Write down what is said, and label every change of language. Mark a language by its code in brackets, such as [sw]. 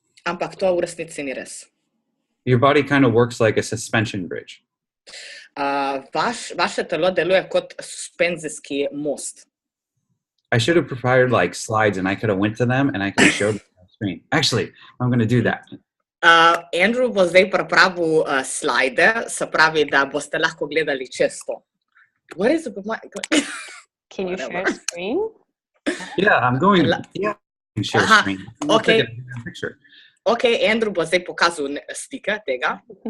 [sl] Ampak to v resnici ni res. [en] Your body kind of works like a suspension bridge. [sl] Vaše telo deluje kot suspenzijski most. [en] I should have prepared like slides and I could have went to them and I could have showed them on the screen. Actually, I'm going to do that. [sl] Andrew bo zdaj pripravil slajde, se pravi, da boste lahko gledali čez to. [en] What is it with my... Can you share screen? Yeah, I'm going to share screen. Okay. Picture. [sl] Ok, Andrew bo zdaj pokazal slike tega.